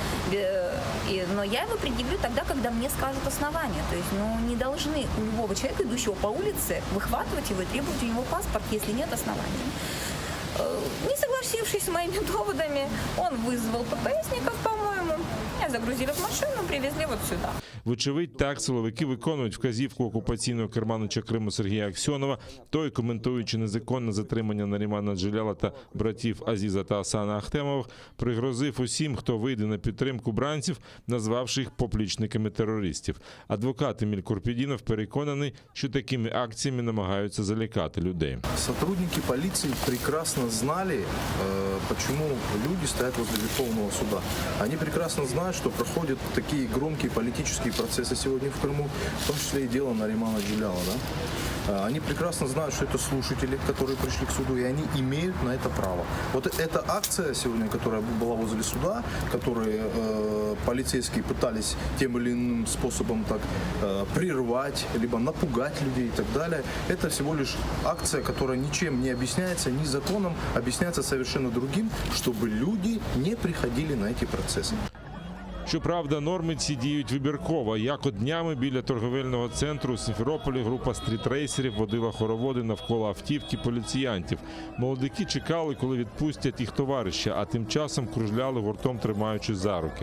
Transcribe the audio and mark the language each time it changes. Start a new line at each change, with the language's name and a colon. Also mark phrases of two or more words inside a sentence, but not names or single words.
Russian: Но я его предъявлю тогда, когда мне скажут основания. То есть, не должны у любого человека, идущего по улице, выхватывать его и требовать у него паспорт, если нет оснований. Не согласившись с моими доводами, он вызвал ППСников, по-моему, меня загрузили в машину, привезли вот сюда.
Ukrainian: Вочевидь, так силовики виконують вказівку окупаційного керманича Криму Сергія Аксьонова. Той, коментуючи незаконне затримання Нарімана Джеляла та братів Азіза та Асана Ахтемових, пригрозив усім, хто вийде на підтримку бранців, назвавши їх поплічниками терористів. Адвокат Еміль Курпідінов переконаний, що такими акціями намагаються залякати людей.
Russian: Сотрудники полиции прекрасно знали, почему люди стоят возле Верховного суда. Они прекрасно знают, что проходят такие громкие политические процессы сегодня в Крыму, в том числе и дело Наримана Джеляла. Да? Они прекрасно знают, что это слушатели, которые пришли к суду, и они имеют на это право. Вот эта акция сегодня, которая была возле суда, которые полицейские пытались тем или иным способом так прервать, либо напугать людей и так далее, это всего лишь акция, которая ничем не объясняется, ни законом, объясняется совершенно другим, чтобы люди не приходили на эти процессы.
Ukrainian: Щоправда, норми ці діють вибірково. Як от днями біля торговельного центру у Сімферополі група стрітрейсерів водила хороводи навколо автівки поліціянтів. Молодики чекали, коли відпустять їх товариша, а тим часом кружляли гуртом, тримаючи за руки.